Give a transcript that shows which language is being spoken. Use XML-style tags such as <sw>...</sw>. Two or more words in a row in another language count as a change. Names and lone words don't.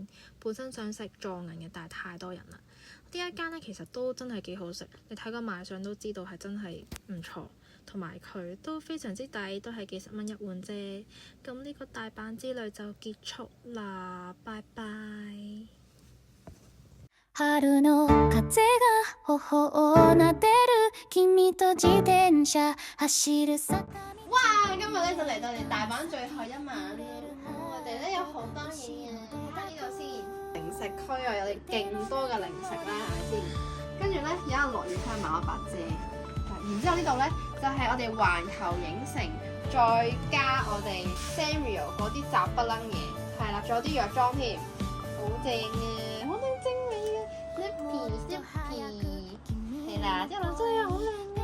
<yue>本身想食藏銀嘅，但係太多人啦。呢一間呢，其實都真係幾好食，你睇個賣相都知道係真係唔錯，同埋佢都非常之抵，都係幾十蚊一碗啫。咁呢個大阪之旅就結束啦，拜拜。</yue> <ja>春の風が頬を撫でる君と自転車走る坂。</ja> <yue>哇！今日咧就嚟到你大阪最後一晚，我哋咧有好多嘢啊！睇下呢度先，零食區啊，有啲勁多嘅零食啦，係咪先？跟住咧，有人落雨翻買咗把遮，然之後呢度咧就係我哋環球影城，再加我哋 Sanrio 嗰啲雜不楞嘢。係係啦，仲有啲藥妝添，好正啊，好靚精美啊 Snoopy 係啦，之後真係好靚啊！</yue>